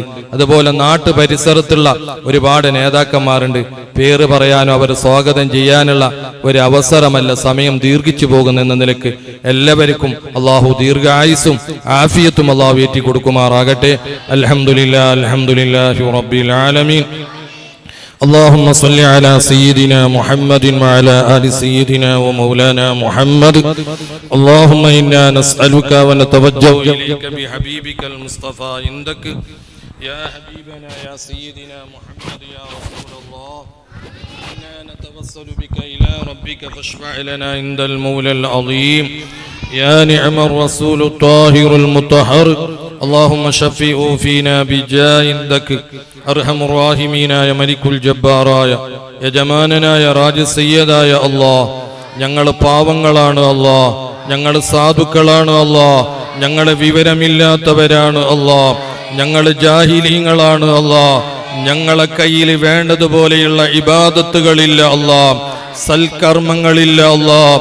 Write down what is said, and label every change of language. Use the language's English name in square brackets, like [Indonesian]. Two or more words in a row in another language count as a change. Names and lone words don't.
[Malayalam] അതുപോലെ നാട്ടു പരിസരത്തുള്ള ഒരുപാട് നേതാക്കന്മാരുണ്ട്. പേര് പറയാനോ അവരെ സ്വാഗതം ചെയ്യാനുള്ള ഒരു അവസരമല്ല, സമയം ദീർഘിച്ചു പോകുന്നെന്ന നിലക്ക് എല്ലാവർക്കും അള്ളാഹു [Arabic] ദീർഘായുസ്സും ആഫിയത്തും [Malayalam] അള്ളാഹു ഏറ്റി കൊടുക്കുമാറാകട്ടെ. [Arabic] الحمد لله الحمد لله رب العالمين. اللهم صل على سيدنا محمد وعلى آل سيدنا ومولانا محمد. اللهم إنا نسألك ونتوجه إليك بحبيبك المصطفى عندك يا حبيبنا يا سيدنا محمد يا رسول الله إنا نتوسل بك إلى ربك فاشفع لنا عند المولى العظيم يا نعم الرسول الطاهر المطهر اللهم شفئه فينا بجاه عندك أرحم الراحمين يا ملك الجبار يا جماننا يا راج سيدا يا الله [Malayalam] ഞങ്ങൾ പാവങ്ങളാണ് അല്ലാഹ്, ഞങ്ങൾ സാധുക്കളാണ് അല്ലാഹ്, ഞങ്ങൾ വിവരമില്ലാത്തവരാണ് അല്ലാഹ്, ഞങ്ങൾ ജാഹിലീങ്ങളാണ് അല്ലാഹ്, ഞങ്ങളെ കയ്യിൽ വേണ്ടതുപോലെയുള്ള ഇബാദത്തുകളില്ല അല്ലാഹ്, സൽക്കർമ്മങ്ങളില്ല അല്ലാഹ്.